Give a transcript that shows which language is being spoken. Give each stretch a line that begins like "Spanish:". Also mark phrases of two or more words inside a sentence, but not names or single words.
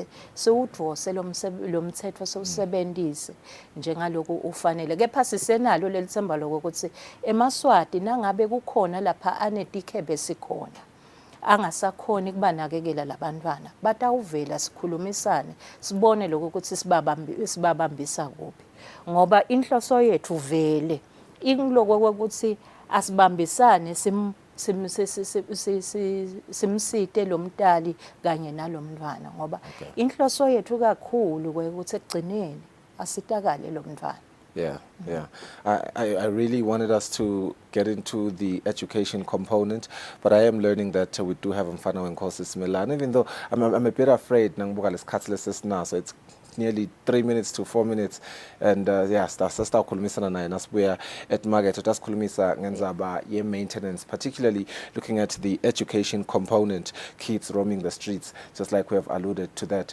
Swati: siwudvose lo mthetho sewusebenzise njengaloko ufanele kepha sisenalo lelithemba lokho ukuthi eMaswati nangabe kukhona lapha anetikhebe sikhona angasakhoni kubanakekela labantwana batawuvela sikhulumisane sibone lokho ukuthi sibabambisa kuphi ngoba inhloso yethu vele ingiloko ukuthi asibambisane simsite lo mntali kanye nalomntwana ngoba inhloso yethu kakhulu ukuthi ekugcineni asitakale lo mntwana.
English: Yeah, yeah. I really wanted us to get into the education component, but I am learning that we do have Mfana Wenkosi Simelane, even though I'm a bit afraid
Swati: nangibuka lesikhathi lesesina,
English: so it's nearly 3 minutes to 4 minutes, and yeah,
Swati: sasta khulumisana naye nasibuya
English: at market
Swati: utasikhulumisa ngendzaba ye
English: maintenance, particularly looking at the education component, kids roaming the streets, just like we have alluded to that.